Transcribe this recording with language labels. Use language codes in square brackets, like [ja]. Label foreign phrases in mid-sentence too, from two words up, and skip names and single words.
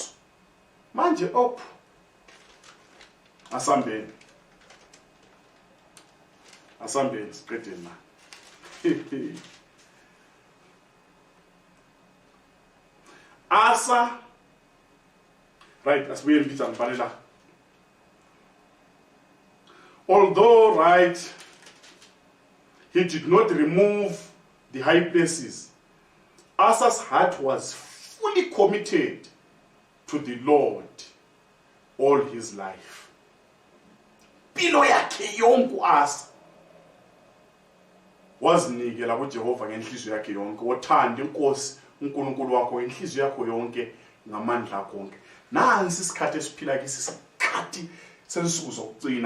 [nd] Manje asambeni siqedeni na. Asa right asibuye mbizana fanele. [en] Although right he did not remove the high places, Asa's heart was fully committed to the Lord all his life. [nd] Impilo yakhe yonke uAsa wazinikela kuJehova ngenhliziyo yakhe yonke. Wothanda inkosi uNkulunkulu wakho ngenhliziyo yakho yonke ngamandla akho onke. Nansi isikhathi esiphila kisi isikhathi sensuku zokugcina.